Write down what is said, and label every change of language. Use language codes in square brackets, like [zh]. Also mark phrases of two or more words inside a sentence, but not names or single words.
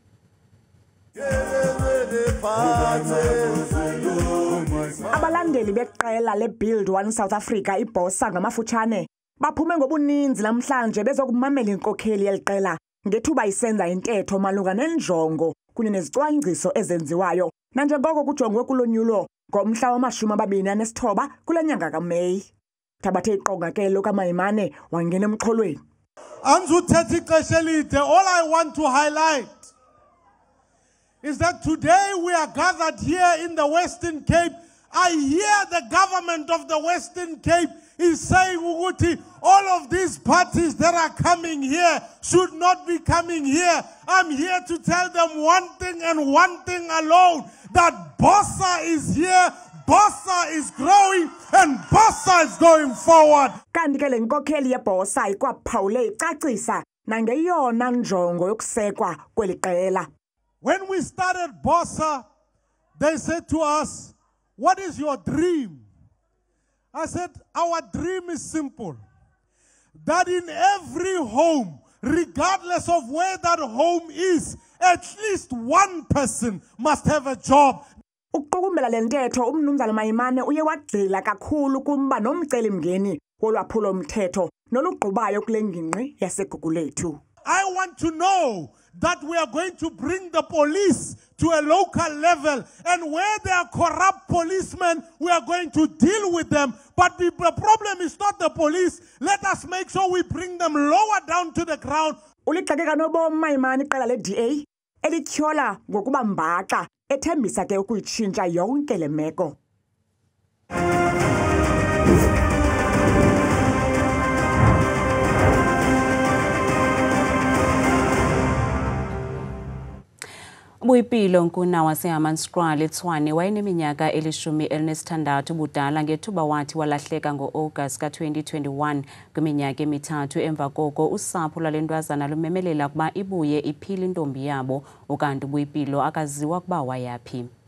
[xh] Abalandeli beqela le-Build One South Africa ibosa ngamafutshane baphume ngobuninzi namhlanje bezokumamela inkokheli yeliqela ngethuba isenza intetho malunga nenjongo kunye nezicwangciso ezenziwayo nanjengoko kujongwe kulonyulo ngomhla wama-29 kule nyanga kaMeyi. Thabathe iqonga ke lokaMaimane wangena emxholweni. Andizuthetha ixesha elide. [en] All I want to highlight is that today we are gathered here in the Western Cape. I hear the government of the Western Cape is saying, Uguti, all of these parties that are coming here should not be coming here. I'm here to tell them one thing and one thing alone. that Bossa is here, Bossa is growing, and Bossa is going forward. [xh] Kanti ke le nkokheli yeBossa ikwaphawule icacisa nangeyona njongo yokusekwa kweli qela. [en] When we started Bossa, they said to us, "What is your dream?" I said, "Our dream is simple. That in every home, regardless of where that home is, at least one person must have a job." [xh] Ukuqukumbela le ntetho umnumzana Mayimane uye wagxila kakhulu kumba nomcelimngeni wolwaphulo mthetho nolugqubayo kule ngingqi yaseGugulethu. [en] I want to know that we are going to bring the police to a local level, and where there are corrupt policemen, we are going to deal with them. But the problem is not the police. Let us make sure we bring them lower down to the ground. [xh] Ulixakeka nobomi Mayimane iqela le-DA elityhola ngokuba mbaxa ethembisa ke ukuyitshintsha yonke le meko. Buyipilo Nkuna waseHammanskraal eTshwane wayeneminyaka eli-16 budala ngethuba wathi walahleka ngo-August ka-2021 kwiminyaka emithathu emva koko usapho lwalentwazana lumemelela kuba ibuye iphile intombi yabo ukanti Buyipilo akaziwa kuba wayaphi.